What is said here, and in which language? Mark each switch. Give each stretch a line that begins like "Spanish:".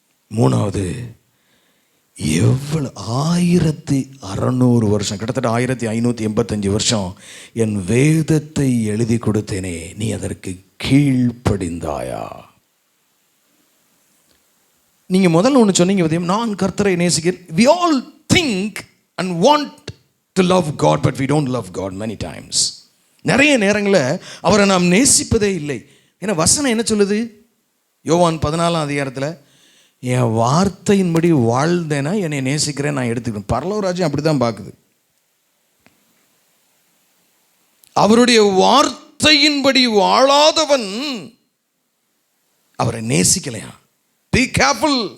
Tamil: மூணாவது, எவ்வளோ 1600 வருஷம், கிட்டத்தட்ட 1585 வருஷம் என் வேதத்தை எழுதி கொடுத்தேனே, நீ அதற்கு கீழ்ப்படிந்தாயா? நீங்க முதல்ல ஒன்று சொன்னீங்க, நான் கர்த்தரை நேசிக்கிறேன்.
English: we all think and want to love God, but we don't love God many times.
Tamil: நிறைய நேரங்களில் அவரை நாம் நேசிப்பதே இல்லை. ஏன்னா வசனம் என்ன சொல்லுது? யோவான் 14ஆம் அதிகாரத்தில், என் வார்த்தையின்படி வாழ்ந்தேன்னா என்னை நேசிக்கிறேன், நான் எடுத்துக்கிறேன். பரலோக ராஜ்யம் அப்படி தான் பார்க்குது. அவருடைய வார்த்தையின்படி வாழாதவன் அவரை நேசிக்கலையா?
English: Be careful.